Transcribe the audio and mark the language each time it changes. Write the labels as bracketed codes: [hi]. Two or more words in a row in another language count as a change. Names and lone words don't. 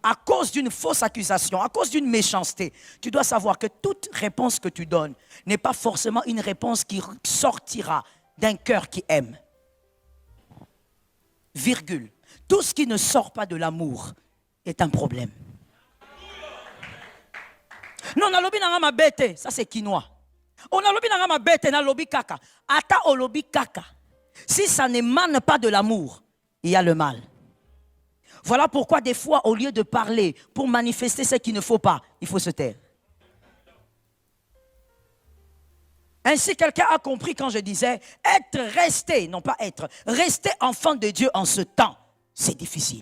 [fr] à cause d'une fausse accusation, à cause d'une méchanceté, tu dois savoir que toute réponse que tu donnes n'est pas forcément une réponse qui sortira d'un cœur qui aime. Virgule. Tout ce qui ne sort pas de l'amour est un problème. Non, [ln] na lobi nanga mabete, [fr] ça c'est quinoa. [ln] On a lobi nanga mabete, na lobi kaka. Ata o lobi kaka. [fr] Si ça n'émane pas de l'amour, il y a le mal. Voilà pourquoi des fois, au lieu de parler pour manifester ce qu'il ne faut pas, il faut se taire. Ainsi, quelqu'un a compris quand je disais rester enfant de Dieu en ce temps, c'est difficile.